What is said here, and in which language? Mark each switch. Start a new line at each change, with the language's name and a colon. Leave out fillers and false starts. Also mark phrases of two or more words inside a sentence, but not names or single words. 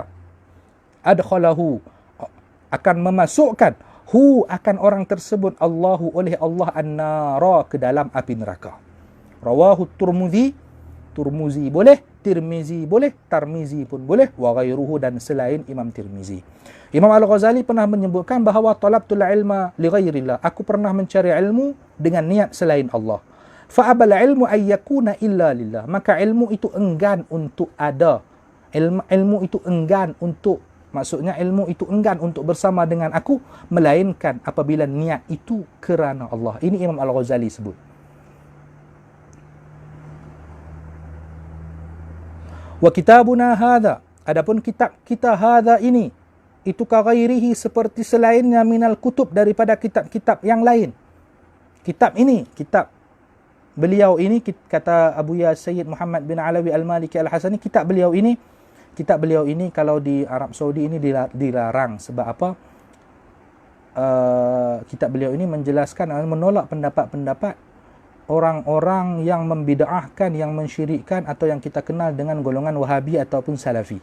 Malay: Adkhalahu, akan memasukkan, akan orang tersebut, Allahu, oleh Allah, an-nara, ke dalam api neraka. Rawahu Turmuzi boleh, Tirmizi boleh, Tarmizi pun boleh,
Arabic: وغيره,
Malay: dan selain Imam Tirmizi. Imam Al-Ghazali pernah menyebutkan bahawa
Arabic: طلبت العلم لغير الله,
Malay: aku pernah mencari ilmu dengan niat selain Allah.
Arabic: فأبى العلم أن يكون إلا لله.
Malay: Maka ilmu itu enggan untuk ada. Ilmu itu enggan untuk, maksudnya ilmu itu enggan untuk bersama dengan aku, melainkan apabila niat itu kerana Allah. Ini Imam Al-Ghazali sebut.
Arabic: وكتابنا هذا,
Malay: adapun kitab kita hadha ini, itu kaghairihi, seperti selainnya,
Arabic: من الكتب,
Malay: daripada kitab-kitab yang lain. Kitab ini, kitab beliau ini, kata Abu Ya Sayyid Muhammad bin Alawi Al-Maliki Al-Hasani, kitab beliau ini kalau di Arab Saudi ini dilarang. Sebab apa? Kitab beliau ini menjelaskan, menolak pendapat-pendapat orang-orang yang membid'ahkan, yang mensyirikkan, atau yang kita kenal dengan golongan Wahabi ataupun Salafi.